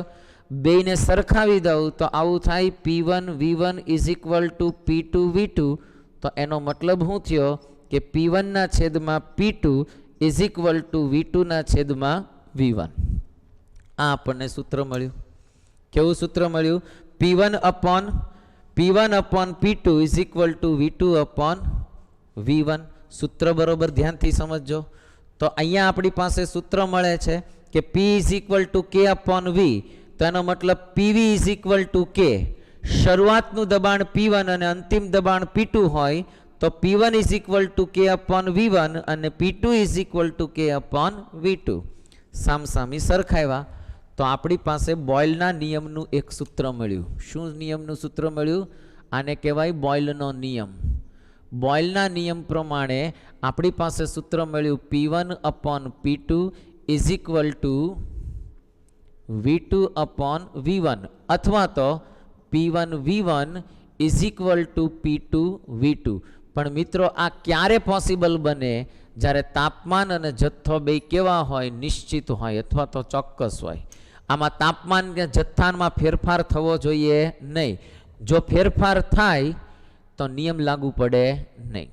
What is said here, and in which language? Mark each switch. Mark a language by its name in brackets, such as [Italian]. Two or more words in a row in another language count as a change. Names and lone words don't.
[Gujarati] બેયને સરખાવી દઉં તો આવું થાય P1 V1 [English] is equal to [Gujarati] P2 V2. તો એનો મતલબ શું થયો? કે P1 ના છેદમાં P2 [English] is equal to [Gujarati] V2 ના છેદમાં V1. આ આપણને સૂત્ર મળ્યું. કેવું સૂત્ર મળ્યું? [English] P1 અપોન P1 upon P2 is equal to V2 upon V1. [Gujarati] સૂત્ર બરોબર ધ્યાનથી સમજજો. તો અહીંયા આપણી પાસે સૂત્ર મળે છે કે [English] P is equal to K upon V. [Gujarati] તો એનો મતલબ [English] PV is equal to K. [Gujarati] શરૂઆતનું દબાણ P1 અને અંતિમ દબાણ P2 હોય તો [English] P1 is equal to K upon V1 [Gujarati] અને [English] P2 is equal to K upon V2. [Gujarati] સામસામી સરખાવ્યા તો આપણી પાસે બોયલના નિયમનું એક સૂત્ર મળ્યું. શું નિયમનું સૂત્ર મળ્યું? આને કહેવાય બોયલનો નિયમ. બોયલના નિયમ પ્રમાણે આપણી પાસે સૂત્ર મળ્યું [English] P1 upon P2 is equal to V2 upon V1 [Gujarati] અથવા તો [English] P1 V1 is equal to P2 V2. [Gujarati] પણ મિત્રો આ ક્યારે પોસિબલ બને? જ્યારે તાપમાન અને જથ્થો બે કેવા હોય? નિશ્ચિત હોય અથવા તો ચોક્કસ હોય. આમાં તાપમાન કે જથ્થામાં ફેરફાર થવો જોઈએ નહીં. જો ફેરફાર થાય તો નિયમ લાગુ પડે નહીં.